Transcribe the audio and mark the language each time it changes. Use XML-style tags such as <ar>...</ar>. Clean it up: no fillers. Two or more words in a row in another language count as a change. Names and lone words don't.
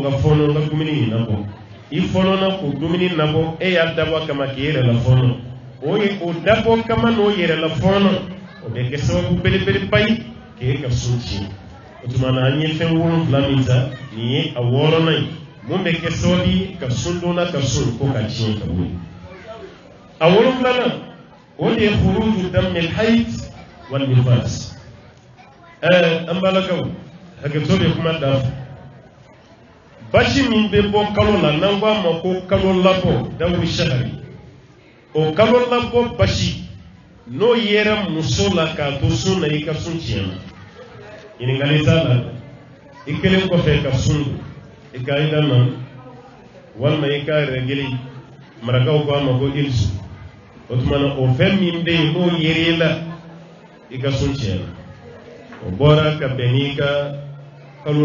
<bm>ka fɔɔnɔ n ka dumuni in nabɔ i fɔɔnɔna k'o dumuni nabɔ e y'a dabɔ kama k'i yɛrɛ la fɔɔnɔ o ye o dabɔ kama n'o yɛrɛ la fɔɔnɔ o bɛ kɛ sababu belebeleba ye k'e ka sun tiɲɛ o tuma na an ye fɛn 7 min ta nin ye a 6nan ye mun bɛ kɛ sababu ye ka sun donna ka sun ko ka tiɲɛ ka bɔ yen a 7nan o de ye</bm> <ar>خروج دم الحيض والنفاس</ar> <bm>an balakaw hakɛto bɛ kuma da fɔ basi min bɛ bɔ kalo la n'an k'a ma ko kalo labɔ dawu shahari o kalo labɔ basi n'o yera muso la k'a to sun na i ka sun tiɲɛna ɲininkali t'a la i kelen kɔfɛ ka sun i ka i da na walima i ka rɛgili marakaw k'a ma ko irisu o tuma na o fɛn min bɛ yen n'o yer'e la i ka sun tiɲɛna o bɔra ka bɛn n'i ka kalo</bm>